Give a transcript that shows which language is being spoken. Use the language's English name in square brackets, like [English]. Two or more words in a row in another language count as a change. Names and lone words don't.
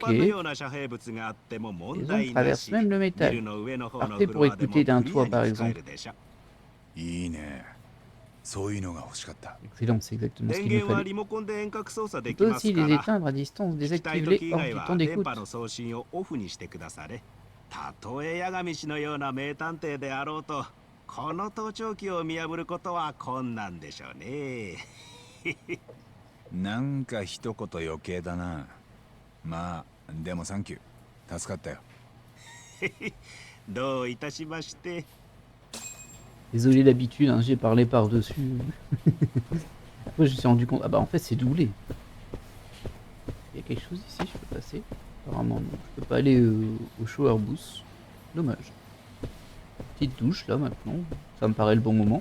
[French] Les ondes traversent même le métal. Parfait pour écouter d'un toit, par exemple. Excellent, c'est exactement ce qu'il me fallait. On peut aussi les éteindre à distance, désactiver-les hors du temps d'écoute. [Japanese] たとえ八神氏のような名探偵であろうと、この盗聴器を見破ることは困難でしょうね。なんか一言余計だな。まあでもサンキュー、助かったよ。どういたしまして。 [French] Désolé d'habitude, hein, j'ai parlé par-dessus. Après, je me suis rendu compte. Ah bah, en fait, c'est doublé. Il y a quelque chose ici, je peux passer? Apparemment, non. Je peux pas aller au [English] shower booth. [French] Dommage. Petite douche, là, maintenant. Ça me paraît le bon moment.